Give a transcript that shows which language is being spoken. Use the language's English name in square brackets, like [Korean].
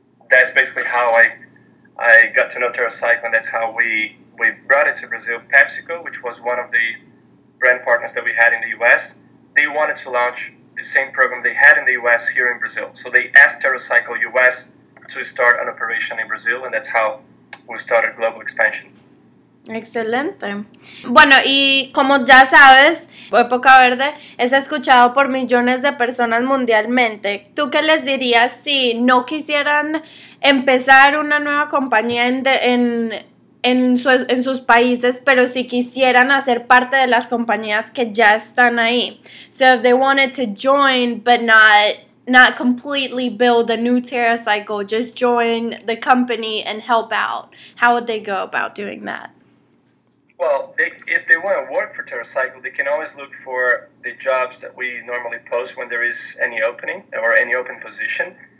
[English] That's basically how I got to know TerraCycle, and that's how we brought it to Brazil. PepsiCo, which was one of the brand partners that we had in the US, they wanted to launch the same program they had in the US here in Brazil. So they asked TerraCycle US to start an operation in Brazil, and that's how we started global expansion. [Spanish] Excelente. Bueno, y como ya sabes, Época Verde es escuchado por millones de personas mundialmente. ¿Tú qué les dirías si no quisieran empezar una nueva compañía en sus países, pero si quisieran hacer parte de las compañías que ya están ahí? [English] So if they wanted to join, but not completely build a new TerraCycle, just join the company and help out, how would they go about doing that? Well, if they want to work for TerraCycle, they can always look for the jobs that we normally post when there is any opening or any open position.